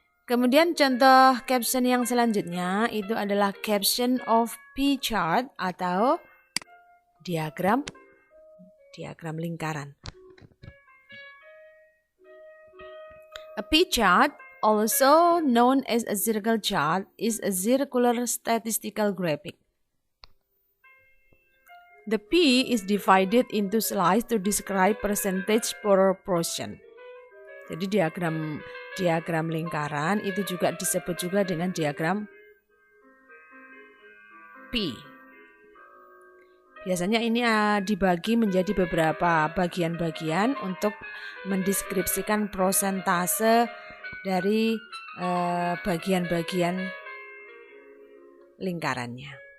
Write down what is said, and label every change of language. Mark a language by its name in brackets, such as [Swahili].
[Indonesian] Kemudian contoh caption yang selanjutnya itu adalah caption of P-chart atau diagram lingkaran. [English] A P-chart, also known as a circle chart, is a circular statistical graphic. The P is divided into slices to describe percentage proportion. [Indonesian] Jadi diagram lingkaran itu juga disebut juga dengan diagram P. Biasanya ini dibagi menjadi beberapa bagian-bagian untuk mendeskripsikan prosentase dari bagian-bagian lingkarannya.